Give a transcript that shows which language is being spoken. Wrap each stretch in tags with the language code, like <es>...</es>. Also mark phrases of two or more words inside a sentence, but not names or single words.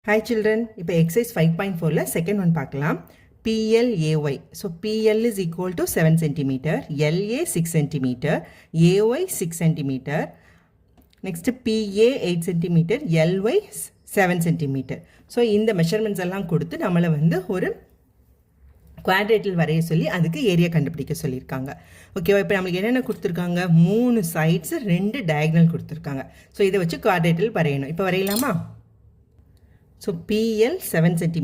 <en>Hi children, இப்போ exercise 5.4ல second one பார்க்கலாம். PLAY. So PL is equal to 7 cm, LA 6 cm, AY 6 cm, next PA 8 cm, LY 7 cm.</en> <ta>So இந்த measurements எல்லாம் கொடுத்து நம்மளை வந்து ஒரு குவாட்ரேட்டில் வரைய சொல்லி அதுக்கு ஏரியா கண்டுபிடிக்க சொல்லியிருக்காங்க. ஓகேவா? இப்போ நம்மளுக்கு என்னென்ன கொடுத்துருக்காங்க?</ta> <en>3 sides 2 diagonal</en> <ta>கொடுத்துருக்காங்க. ஸோ இதை வச்சு குவாட்ரேட்டில் வரையணும். இப்போ வரையலாமா?</ta> <en>ஸோ PL 7 cm.</en>